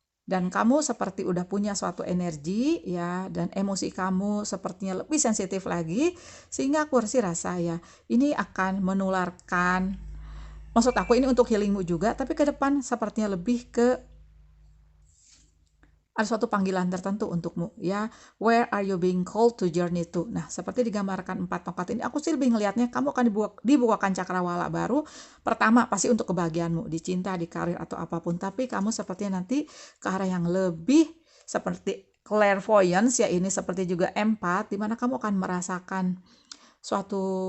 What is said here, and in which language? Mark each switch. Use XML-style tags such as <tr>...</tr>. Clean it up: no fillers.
<id>Dan kamu seperti udah punya suatu energi ya, dan emosi kamu sepertinya lebih sensitif lagi, sehingga aku rasa ya ini akan menularkan, maksud aku ini untuk healingmu juga, tapi ke depan sepertinya lebih ke ada suatu panggilan tertentu untukmu ya.</id> <en>Where are you being called to journey to?</en> <id>Nah, seperti digambarkan 4 tongkat ini, aku sih lebih ngelihatnya kamu akan dibukakan cakrawala baru. Pertama pasti untuk kebahagiaanmu di cinta, di karir, atau apapun, tapi kamu sepertinya nanti ke arah yang lebih seperti clairvoyance ya, ini seperti juga empath, dimana kamu akan merasakan suatu</id>